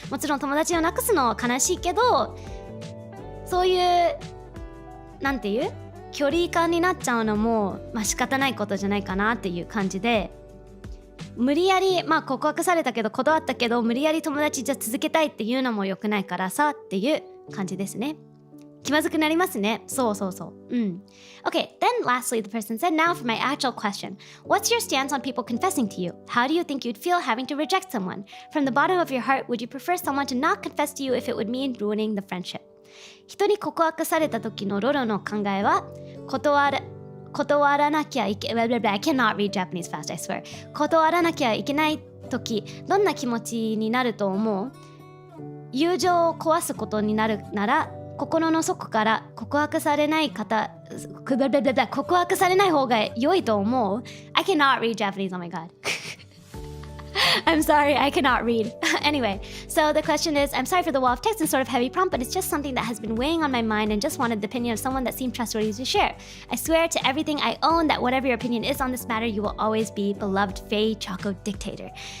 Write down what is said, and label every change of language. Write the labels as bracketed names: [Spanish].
[Japanese] もちろん友達をなくすのは悲しいけど、そういうなんていう距離感になっちゃうのも仕方ないことじゃないかなっていう感じで、無理やり告白されたけど断ったけど無理やり友達じゃ続けたいっていうのも良くないからさっていう感じですね。気まずくなりますね。そう。 [English] Okay, then lastly the person said, now for my actual question. What's your stance on people confessing to you? How do you think you'd feel having to reject someone? From the bottom of your heart, would you prefer someone to not confess to you if it would mean ruining the friendship? [Japanese] 人に告白された時のロロの考えは、断らなきゃいけない。 [English] I cannot read Japanese fast, I swear. [Japanese] 断らなきゃいけない時、どんな気持ちになると思う？友情を壊すことになるなら、心の底から告白されない方、告白されない方が良いと思う？ [English] I cannot read Japanese, oh my god. I'm sorry, I cannot read. Anyway, so the question is, I'm sorry for the wall of text and sort of heavy prompt, but it's just something that has been weighing on my mind and just wanted the opinion of someone that seemed trustworthy to share. I swear to everything I own that whatever your opinion is on this matter, you will always be beloved Faye Choco Dictator.